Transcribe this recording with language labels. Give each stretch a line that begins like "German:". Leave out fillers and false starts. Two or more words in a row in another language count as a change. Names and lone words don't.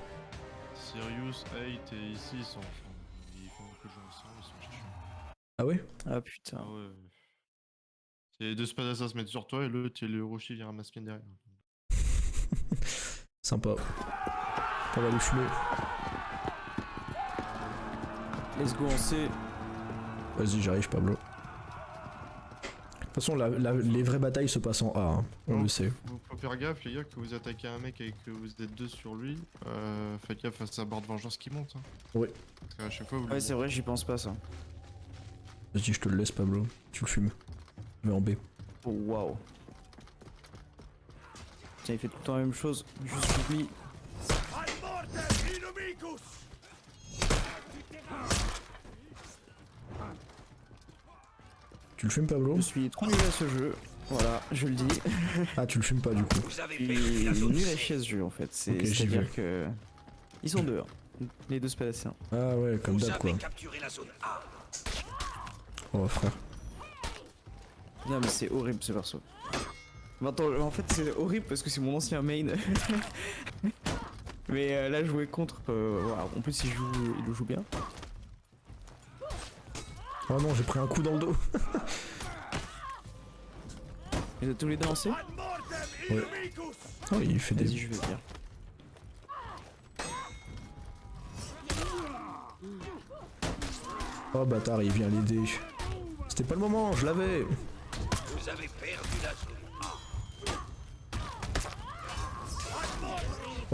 French: Sirius, 8 et ici, ils font que jouer ensemble, ils sont chiants. Ah ouais? Ah putain. Ah ouais. C'est les deux spadasses se mettent sur toi et l'autre, il y a le Roshi vient ramasser bien derrière. Sympa. On va les fumer.
English: Let's go
French: en C. Vas-y, j'arrive, Pablo. De toute façon, les vraies batailles se passent en A, hein. On Non, le sait. Faut faire gaffe, les gars, que vous attaquez un mec et que vous êtes deux sur lui. Faites gaffe à sa barre de vengeance qui monte. Hein. Ouais. Parce qu'à chaque fois, vous Ouais, c'est vrai, j'y pense pas ça. Vas-y, je te le laisse, Pablo. Tu le fumes. Je vais en B. Oh waouh. Tiens, il fait tout le temps la même chose. Juste j'oublie.
Latin: Ad mortem inumicus!
French: Tu le fumes, Pablo? Je suis trop nul à ce jeu. Voilà, je le dis. Ah, tu le fumes pas du coup. Vous avez Je perdu suis la zone nul à C. chier à ce jeu en fait. Ok, j'y C'est-à-dire vais. que. Ils sont deux. Hein. Les deux spadaciens. Ah ouais, comme Vous d'hab quoi. avez capturé la zone A. Oh frère. Non, mais c'est horrible ce perso. Attends, en fait, c'est horrible parce que c'est mon ancien main. Mais là, jouer contre. Voilà. En plus, il le joue bien. Oh non, j'ai pris un coup dans le dos. Ils ont tous les deux lancés.
Latin: Ad mortem
French: Ouais.
Latin: inumicus!
French: Oh, il fait Vas-y, des. je vais venir. Oh bâtard, il vient l'aider. C'était pas le moment, je l'avais. Vous avez perdu la zone A.